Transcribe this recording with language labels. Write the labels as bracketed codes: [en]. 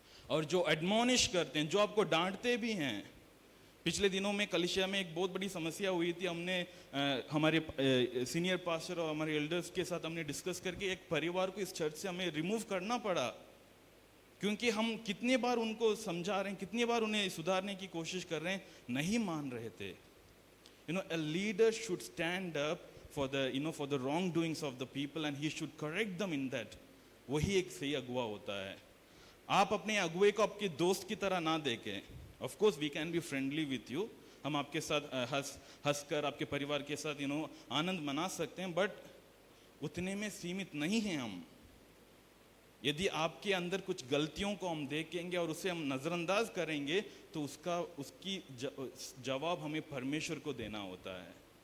[hi] और जो एडमॉनिश करते हैं, जो आपको डांटते भी हैं। पिछले दिनों में कलीसिया में एक बहुत बड़ी समस्या हुई थी। हमने हमारे सीनियर पास्टर और हमारे एल्डर्स के साथ हमने डिस्कस करके एक परिवार को इस चर्च से हमें रिमूव करना पड़ा, क्योंकि हम कितनी बार उनको समझा रहे हैं, कितनी बार उन्हें सुधारने की कोशिश कर रहे हैं, नहीं मान रहे थे। [en] a leader should stand up for the wrong doings of the people and he should correct them in that. [hi] वही एक सही अगुवा होता है। आप अपने अगुवे को आपके दोस्त की तरह ना देखें। [en] of course we can be friendly with you, [hi] हम आपके साथ हंसकर आपके परिवार के साथ आनंद मना सकते हैं, बट उतने में सीमित नहीं हैं हम। यदि आपके अंदर कुछ गलतियों को हम देखेंगे और उसे हम नजरअंदाज करेंगे तो उसकी जवाब हमें परमेश्वर को देना होता है।